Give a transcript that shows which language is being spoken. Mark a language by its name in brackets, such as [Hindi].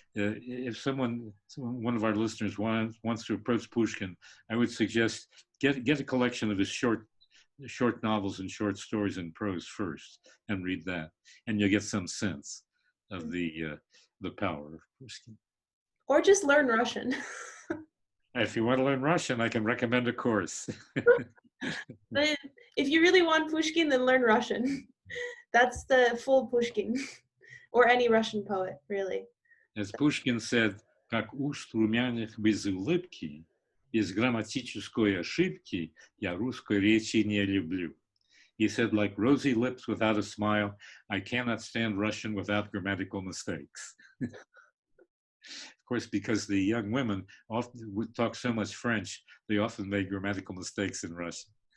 [English] If one of our listeners wants to approach Pushkin, I would suggest get a collection of his short novels and short stories in prose first, and read that, and you'll get some sense of the power of Pushkin. Or just learn Russian. If you want to learn Russian, I can recommend a course. But if you really want Pushkin, then learn Russian. That's the full Pushkin, or any Russian poet, really. As Pushkin said, [Russian] как уст румяных без улыбки, без грамматической ошибки, я русской речи не люблю. [English] He said, like rosy lips without a smile, I cannot stand Russian without grammatical mistakes. Of course, because the young women often would talk so much French, they often made grammatical mistakes in Russian.